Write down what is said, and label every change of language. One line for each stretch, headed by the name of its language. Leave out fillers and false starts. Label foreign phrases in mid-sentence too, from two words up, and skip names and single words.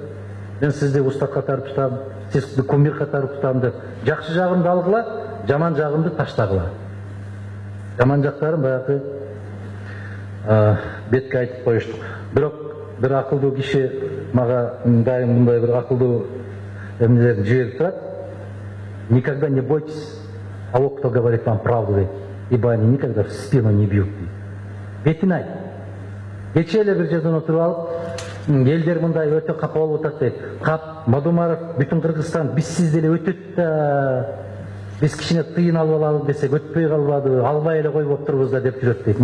Kyrgyz: Мен сизди устат катары тутам, сизди кумир катары тутам деп. Жакшы жагымды алгыла, жаман жагымды таштагыла. Жаман жактарын баягы бетке айтып коюштук. Бирок бир акылдуу киши мага дайым мындай бир акылдуу эмнелерди жиберип турат.
Russian: Никогда не бойтесь того, кто говорит вам правду, ибо они никогда в спину не бьют.
Kyrgyz: Бетин айт. Кече эле бир жерден отуруп алып, элдер мындай өтө капа болуп атат дейт. Кап, Мадумаров, бүтүн Кыргызстан биз сиз деле өтөт да, биз кичине тыйын алып алалы десек өтпөй калбады, албай эле коюп отурбуз да деп жүрөт дейт.